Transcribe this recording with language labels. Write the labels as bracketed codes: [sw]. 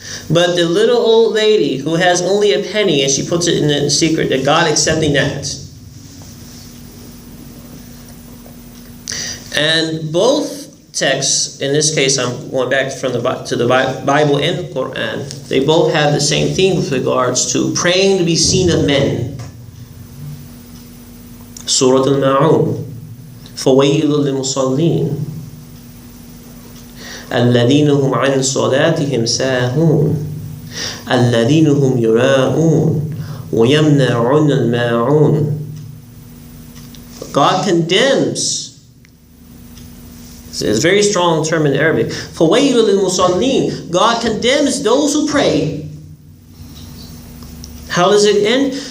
[en] But the little old lady who has only a penny and she puts it in the secret, that God accepting that. And both texts, in this case I'm going back to the Bible and the Quran, they both have the same theme with regards to praying to be seen of men. [ar] Surah Al-Ma'un, فَوَيْلٌ لِلْمُصَلِّينَ الَّذِينَ هُمْ عَنْ صَلَاتِهِمْ سَاهُونَ الَّذِينَ هُمْ يُرَاءُونَ وَيَمْنَعُونَ الْمَاعُونَ. [en] God condemns. It's a very strong term in Arabic. [ar] فَوَيْلٌ لِلْمُصَلِّينَ. [en] God condemns those who pray. How does it end?